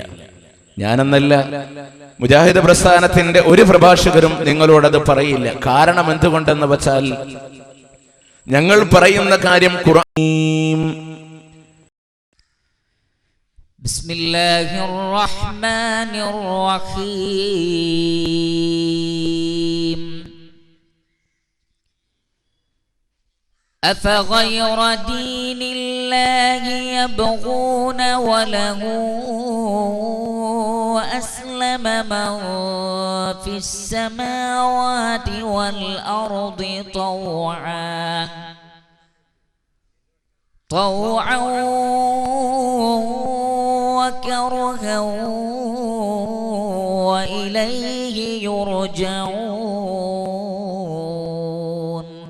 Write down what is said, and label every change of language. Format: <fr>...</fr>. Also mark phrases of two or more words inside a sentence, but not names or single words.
<ml>ഞാനെന്നല്ല, മുജാഹിദ് പ്രസ്ഥാനത്തിന്റെ ഒരു പ്രഭാഷകരും നിങ്ങളോടത് പറയില്ല. കാരണം എന്തുകൊണ്ടെന്ന് വെച്ചാൽ, ഞങ്ങൾ പറയുന്ന കാര്യം ഖുർആൻ.</ml> <ar>بسم الله الرحمن الرحيم. أفغير دين الله يبغون وله أسلم من في السماوات والأرض طوعا وكرها وإليه يرجعون.</ar>